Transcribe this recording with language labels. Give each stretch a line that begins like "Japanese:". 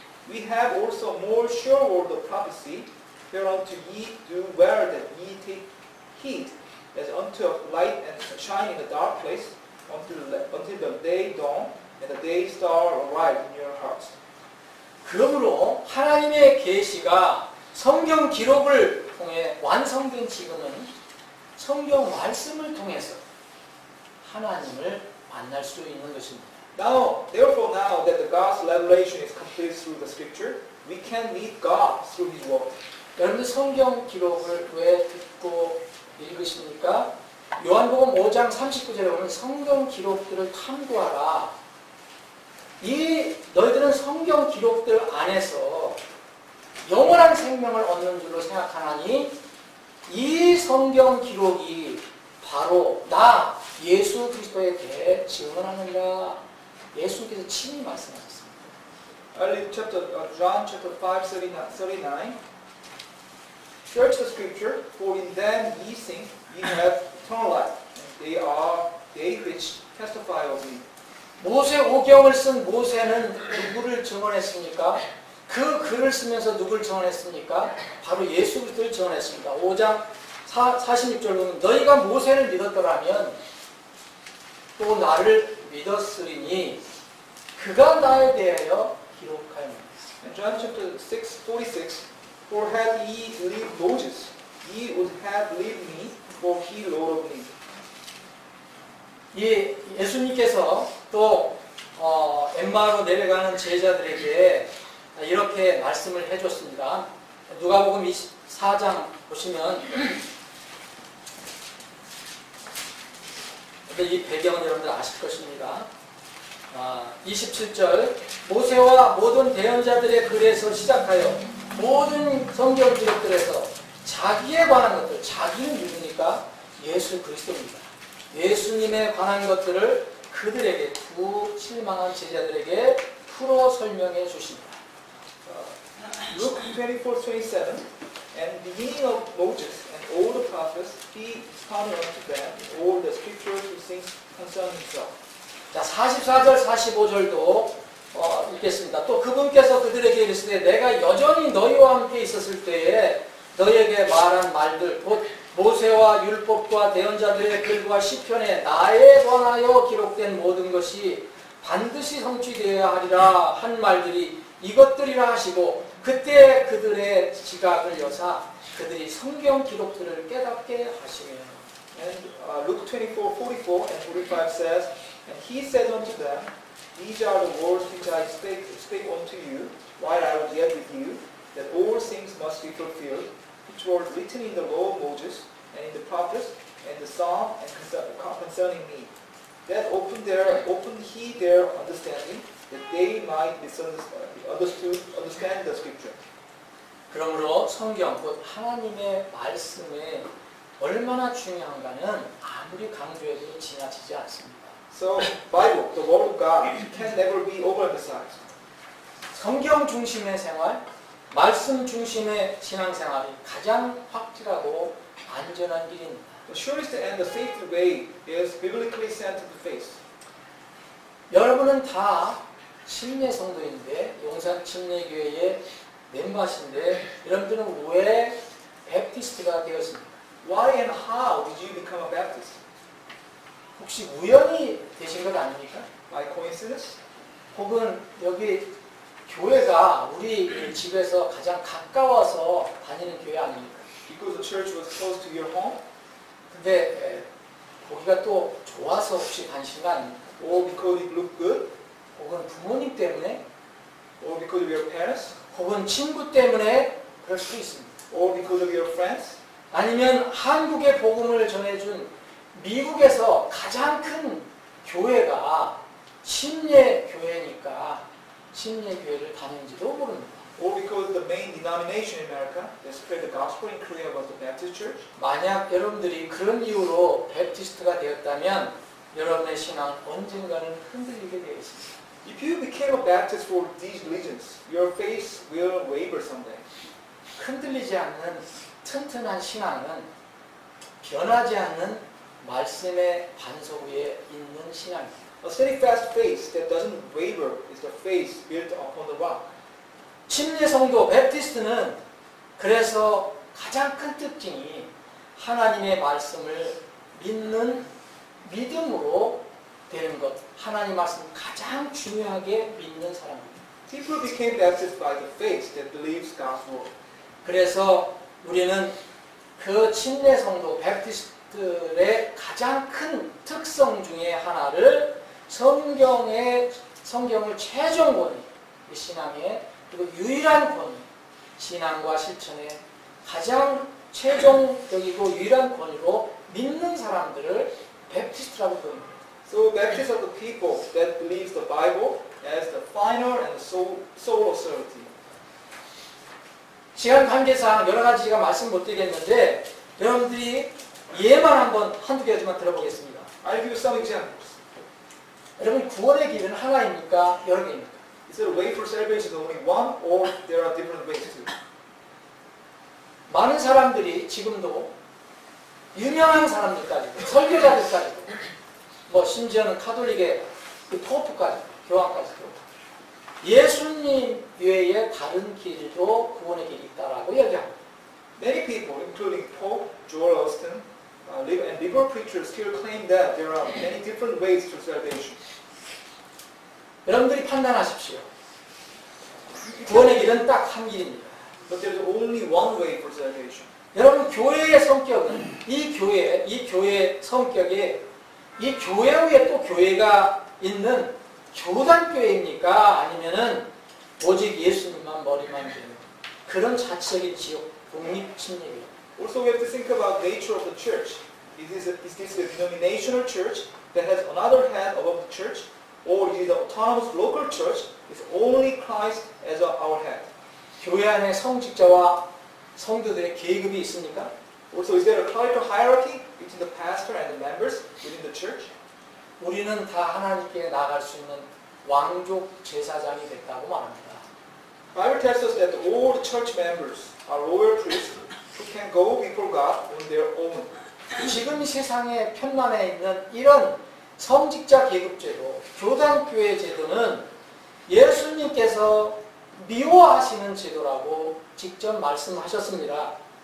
English: We have also more sure word of prophecy, whereunto ye do well that ye take heed, as unto a light and shine in a dark place, until the day dawn and the day star arise in your hearts.
Korean: 그러므로 하나님의 계시가 성경 기록을 통해 완성된 지금은 성경 말씀을 통해서 하나님을 만날 수 있는 것입니다.
English: Therefore now that the God's revelation is complete through the scripture, we can meet God through His word.
Korean: 여러분들 성경 기록을 왜 듣고 읽으십니까? 요한복음 5장 39절에 보면 성경 기록들을 탐구하라. 너희들은 성경 기록들 안에서 영원한 생명을 얻는 줄로 생각하나니 이 성경 기록이 바로 나 예수 그리스도에 대해 증언하느니라. 예수께서 친히 말씀하셨습니다.
English: Early John chapter 5:39. Search the scripture, for in them ye think ye have eternal life, and they which testify of me.
Korean: 모세 오경을 쓴 모세는 누구를 증언했습니까? 그 글을 쓰면서 누구를 증언했습니까? 바로 예수 그리스도를 증언했습니다. 5장 46절 보면 너희가 모세를 믿었더라면 또 나를 믿었으리니 그가 나에 대하여 기록하였느니라.
English: In John chapter 6:46, for had ye believed Moses, ye would have believed me, for he wrote of me.
Korean: 예수님께서 또 엠마오로 내려가는 제자들에게 이렇게 말씀을 해줬습니다. 누가복음 24장 보시면 이 배경은 여러분들 아실 것입니다. 27절 모세와 모든 대언자들의 글에서 시작하여 모든 성경 기록들에서 자기에 관한 것들, 자기는 누구니까? 예수 그리스도입니다. 예수님에 관한 것들을 그들에게 두 실망한 제자들에게 풀어 설명해 주십니다.
English: Luke 24:27, and beginning of Moses and all the prophets, he expounded unto them all the scriptures who things concern himself.
Korean: 자, 44절, 45절도 읽겠습니다. 또 그분께서 그들에게 이르시되 내가 여전히 너희와 함께 있었을 때에 너희에게 말한 말들 곧 모세와 율법과 대언자들의 글과 시편에 나에 관하여 기록된 모든 것이 반드시 성취되어야 하리라 한 말들이 이것들이라 하시고 그때 그들의 지각을 여사 그들이 성경 기록들을 깨닫게 하시며.
English: And Luke 24:44 and 45 says, and he said unto them, these are the words which I spake unto you while I was yet with you, that all things must be fulfilled, which were written in the law of Moses and in the prophets and the psalm and concerning me. That opened he their understanding, that they might understand the scripture.
Korean: 그러므로 성경 곧 하나님의 말씀에 얼마나 중요한가는 아무리 강조해도 지나치지 않습니다.
English: So Bible, the word of God, can never be overemphasized.
Korean: 성경 중심의 생활, 말씀 중심의 신앙생활이 가장 확실하고 안전한 길입니다.
English: The surest and the safest way is biblically centered faith.
Korean: 여러분은 다 침례 성도인데 용산 침례교회의 멤버신데 여러분들은 왜 베프티스트가 되었습니까?
English: Why and how did you become a Baptist?
Korean: 혹시 우연히 되신 것 아닙니까?
English: By coincidence?
Korean: 혹은 여기 교회가 우리 집에서 가장 가까워서 다니는 교회 아닙니까?
English: Because the church was close to your home?
Korean: 근데 거기가 또 좋아서 혹시 다니신 거 아닙니까?
English: Or because it looked good?
Korean: 혹은 부모님 때문에?
English: Or because of your parents?
Korean: 혹은 친구 때문에 그럴 수도 있습니다.
English: Or because of your friends?
Korean: 아니면 한국의 복음을 전해준 미국에서 가장 큰 교회가 침례교회니까 침례교회를 다니는지도 모릅니다.
English: Or because the main denomination in America that spread the gospel in Korea was the Baptist Church?
Korean: 만약 여러분들이 그런 이유로 베프티스트가 되었다면 여러분의 신앙은 언젠가는 흔들리게 되어 있습니다.
English: If you became a Baptist for these reasons, your faith will waver someday.
Korean: 흔들리지 않는 튼튼한 신앙은 변하지 않는 말씀의 반석 위에 있는 신앙입니다.
English: A steadfast faith that doesn't waver is the faith built upon the rock.
Korean: 침례 성도 베프티스트는 그래서 가장 큰 특징이 하나님의 말씀을 믿는 믿음으로 되는 것. 하나님 말씀 가장 중요하게 믿는 사람입니다.
English: People became Baptist by the faith that believes God's word.
Korean: 그래서 우리는 그 침례 성도 베프티스트의 가장 큰 특성 중에 하나를 성경을 최종 권위, 신앙의 그리고 유일한 권위, 신앙과 실천의 가장 최종적이고 유일한 권위로 믿는 사람들을 베프티스트라고 부릅니다.
English: So Baptists are the people that believes the Bible as the final and the sole authority.
Korean: 시간 관계상 여러 가지 제가 말씀 못 드리겠는데 여러분들이 예만 한두 개만 들어보겠습니다.
English: I'll give you some examples.
Korean: 여러분 구원의 길은 하나입니까? 여러 개입니까?
English: Is there a way for salvation only one, or there are different ways too?
Korean: 많은 사람들이 지금도 유명한 사람들까지도 설교자들까지도 뭐 심지어는 카톨릭의 그 포프까지 교황까지도 예수님 외에 다른 길도 구원의 길이 있다라고 얘기합니다.
English: Many people, including Pope Joel Austin, and liberal preachers, still claim that there are many different ways to salvation.
Korean: 여러분들이 판단하십시오. 구원의 길은 딱 한 길입니다.
English: But there is only one way for salvation.
Korean: 여러분 교회의 성격은 이 교회의 성격이 이 교회 위에 또 교회가 있는 교단교회입니까? 아니면은 오직 예수님만 머리만 되는 그런 자체의 지옥 독립침례예요.
English: Also, we have to think about the nature of the church. Is this a denominational church that has another head above the church, or is it an autonomous local church with only Christ as our head?
Korean: 교회 안에 성직자와 성도들의 계급이 있습니까?
English: Also, is there a clerical hierarchy between the pastor and the members within the church?
Korean: 우리는 다 하나님께 나갈 수 있는 왕족 제사장이 됐다고 말합니다.
English: Bible tells us that all the church members are royal priests who can go before God on their own.
Korean: 지금 세상에 편만에 있는 이런 성직자 계급제도, 교단교회 제도는 예수님께서 미워하시는 제도라고 직접 말씀하셨습니다.